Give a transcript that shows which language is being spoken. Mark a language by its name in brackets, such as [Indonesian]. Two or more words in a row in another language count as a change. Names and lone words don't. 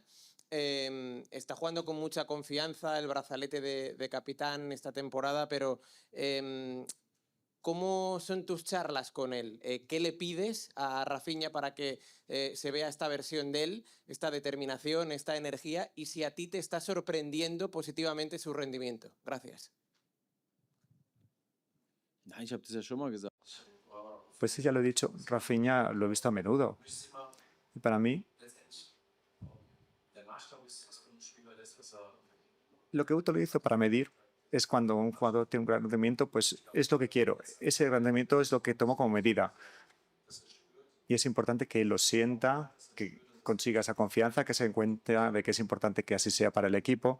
[Spanish] Está jugando con mucha confianza, el brazalete de capitán esta temporada, pero ¿cómo son tus charlas con él? ¿Qué le pides a Rafinha para que se vea esta versión de él, esta determinación, esta energía? Y si a ti te está sorprendiendo positivamente su rendimiento. Gracias. [German] Nein, ich habe das ja schon mal gesagt. [Spanish] Pues sí, ya lo he dicho, Rafinha lo he visto a menudo. Y para mí, lo que utilizo para medir es cuando un jugador tiene un gran rendimiento, pues es lo que quiero. Ese rendimiento es lo que tomo como medida. Y es importante que lo sienta, que consiga esa confianza, que se dé cuenta de que es importante que así sea para el equipo.